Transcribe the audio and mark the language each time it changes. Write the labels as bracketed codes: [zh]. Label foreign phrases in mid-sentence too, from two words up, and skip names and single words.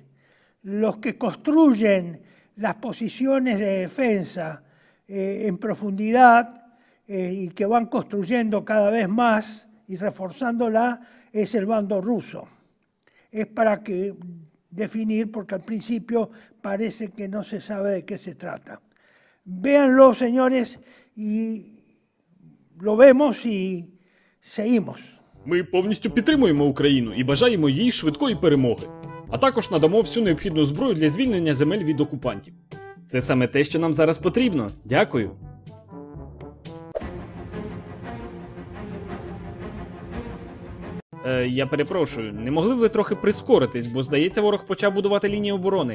[es] Los que construyen las posiciones de defensa en profundidad y que van construyendo cada vez más y reforzándola es el bando ruso. Es para definir, porque al principio parece que no se sabe de qué se trata. Véanlo, señores, y lo vemos y seguimos. [uk] Ми повністю підтримуємо Україну і бажаємо їй швидкої перемоги. А також надамо всю необхідну зброю для звільнення земель від окупантів. Це саме те, що нам зараз потрібно. Дякую. Я перепрошую, не могли б ви трохи прискоритись, бо, здається, ворог почав будувати лінії оборони?